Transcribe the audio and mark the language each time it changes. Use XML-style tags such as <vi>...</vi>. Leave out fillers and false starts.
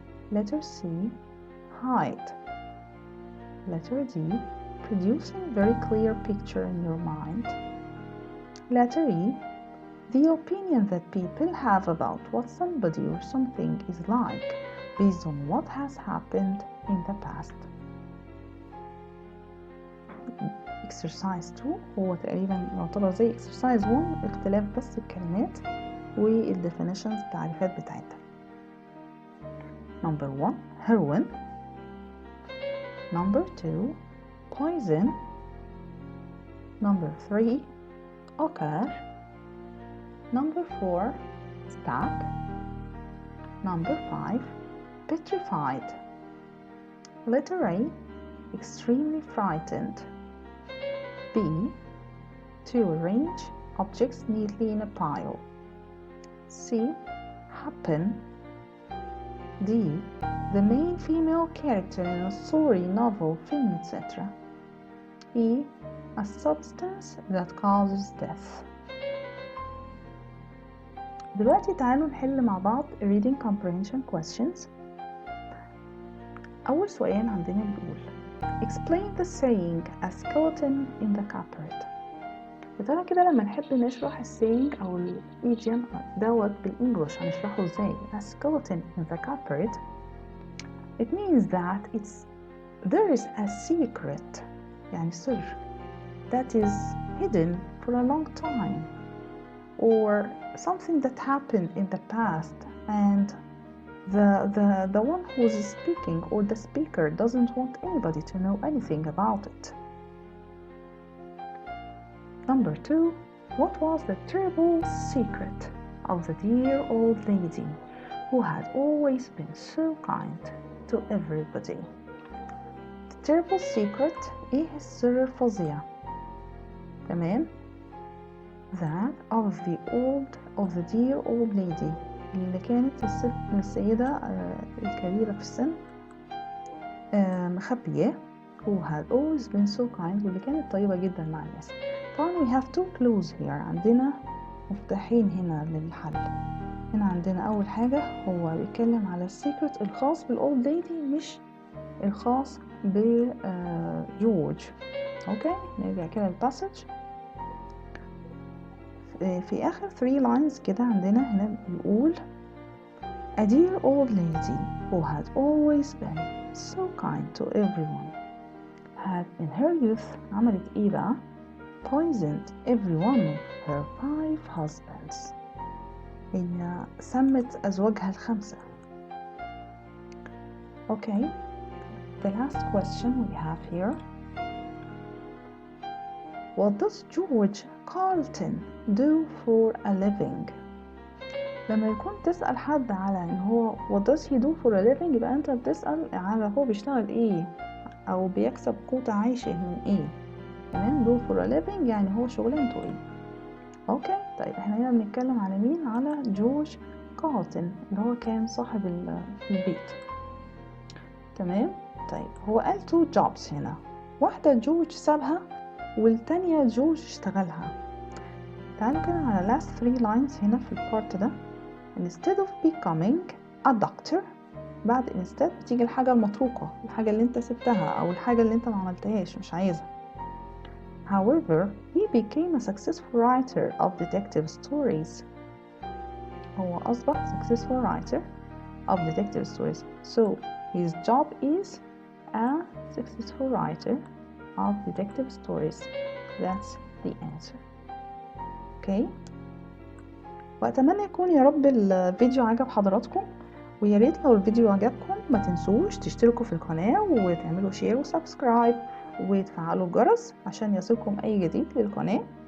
<en>Letter C hide. Letter D producing very clear picture in your mind. Letter E the opinion that people have about what somebody or something is like based on what has happened in the past.</en> <ar>exercise 2 هو تقريبا يعتبر زي exercise 1 اختلاف بس الكلمات والديفينيشنز التعريفات بتاعتها.</ar> <en>Number 1 heroin. Number 2 poison. Number 3 ochre. Number 4 stab. Number 5 petrified. Letter A extremely frightened. B to arrange objects neatly in a pile. C happen. D the main female character in a story, novel, film, etc. E a substance that causes death.</en> <ar>دلوقتي تعالوا نحل مع بعض</ar> <en>reading comprehension questions.</en> <ar>أول سؤال عندنا بيقول</ar> <en>explain the saying a skeleton in the cupboard.</en> <ar>يا كده لما نحب نشرح السينج أو الإيديوم دوت بالإنجلش هنشرحه إزاي؟</ar> <en>a skeleton in the cupboard it means that there is a secret</en> <ar>يعني سر</ar> <en>that is hidden for a long time or something that happened in the past and the one who is speaking or the speaker doesn't want anybody to know anything about it. Number 2, what was the terrible secret of the dear old lady who had always been so kind to everybody? The terrible secret</en> <ar>إيه السر الفظيع؟ تمام؟</ar> <en>That of the dear old lady</en> <ar>اللي كانت السيدة الكبيرة في السن مخبياه</ar> <en>who had always been so kind</en> <ar>واللي كانت طيبة جدا مع الناس. طبعا</ar> <en>we have two clues here.</en> <ar>عندنا مفتاحين هنا للحل. هنا عندنا أول حاجة هو بيتكلم على السيكرت الخاص بالأولد ليدي مش الخاص بجورج. اوكي نرجع كده للباسج. في آخر</ar> <en>3 lines</en> <ar>كده عندنا هنا بيقول</ar> <en>a dear old lady who had always been so kind to everyone had in her youth</en> <ar>عملت ايه بقى؟</ar> <en>poisoned every one of her 5 husbands.</en> <ar>هي سمت أزواجها ال5.</ar> <en>Okay, the last question we have here. What does George Carlton do for a living?</en> <ar>لما يكون تسأل حد على ان هو</ar> <en>what does he do for a living،</en> <ar>يبقى انت بتسأل على هو بيشتغل ايه او بيكسب قوت عيشه من ايه. تمام،</ar> <en>do for a living</en> <ar>يعني هو شغلانته ايه. اوكي، طيب احنا هنا بنتكلم على مين؟ على جورج كارلتون اللي هو كان صاحب البيت. تمام، طيب هو قال</ar> <en>2 jobs</en> <ar>هنا، واحدة جورج سابها والتانية جورج اشتغلها. تعالوا كده على</ar> <en>last 3 lines</en> <ar>هنا في البارت ده.</ar> <en>instead of becoming a doctor،</en> <ar>بعد instead بتيجي الحاجة المتروكة، الحاجة اللي انت سبتها او الحاجة اللي انت ما عملتهاش مش عايزها.</ar> <en>however he became a successful writer of detective stories.</en> <ar>هو أصبح</ar> <en>successful writer of detective stories. So his job is a successful writer of detective stories. That's the answer. Okay.</en> <ar>وأتمنى يكون يا رب الفيديو عجب حضراتكم، ويا ريت لو الفيديو عجبكم ما تنسوش تشتركوا في القناة وتعملوا شير وسبسكرايب وتفعلوا الجرس عشان يصلكم أي جديد للقناة.</ar>